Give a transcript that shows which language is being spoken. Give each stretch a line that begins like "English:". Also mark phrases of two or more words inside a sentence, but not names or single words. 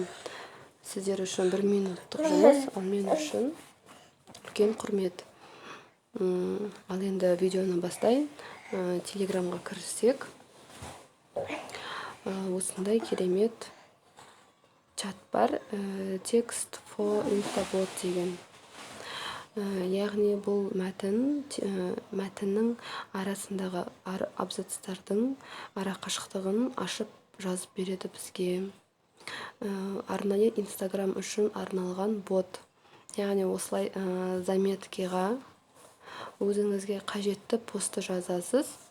Kazakh: Сіздер үшін 1 минуттық жұмыс, ал мен үшін үлкен құрмет. Ал енді видеоны бастайын. Телеграмға кірсек, осындай керемет чат бар,
English: text for instabot
Kazakh: деген. Яғни бұл мәтіннің арасындағы абзацтардың арақашықтығын ашып жазып береді бізге. Арнайы Instagram үшін арналған бот. Яғни осылай заметкеға өзіңізге қажетті посты жазасыз.